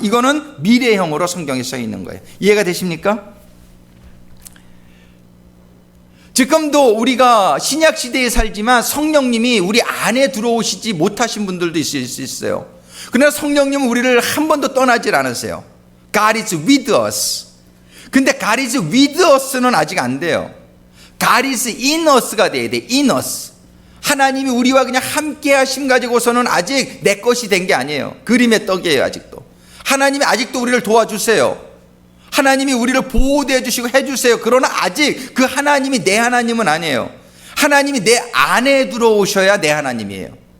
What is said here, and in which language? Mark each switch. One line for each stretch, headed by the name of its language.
Korean: 이거는 미래형으로 성경에 써 있는 거예요. 이해가 되십니까? 지금도 우리가 신약시대에 살지만 성령님이 우리 안에 들어오시지 못하신 분들도 있을 수 있어요. 그러나 성령님은 우리를 한 번도 떠나질 않으세요.
English: God is with us.
Korean: 근데
English: God is with us
Korean: 는 아직 안 돼요.
English: God is in us
Korean: 가 돼야 돼. in us. 하나님이 우리와 그냥 함께 하심 가지고서는 아직 내 것이 된 게 아니에요. 그림의 떡이에요. 아직도 하나님이 아직도 우리를 도와주세요. 하나님이 우리를 보호해 주시고 해주세요. 그러나 아직 그 하나님이 내 하나님은 아니에요. 하나님이 내 안에 들어오셔야 내 하나님이에요.